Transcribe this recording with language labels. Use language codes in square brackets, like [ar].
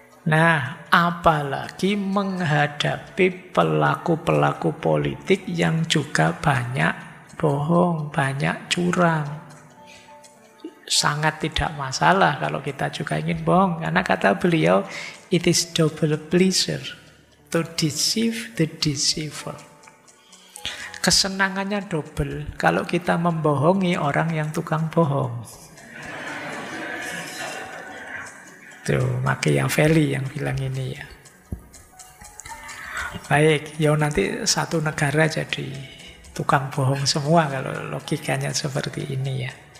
[id] Nah, apalagi menghadapi pelaku-pelaku politik yang juga banyak bohong, banyak curang. Sangat tidak masalah kalau kita juga ingin bohong. Karena kata beliau, [en] it is double pleasure to deceive the deceiver. [id] Kesenangannya double kalau kita membohongi orang yang tukang bohong. Tuh, Machiavelli yang bilang ini ya. Baik, ya nanti satu negara jadi tukang bohong semua kalau logikanya seperti ini ya.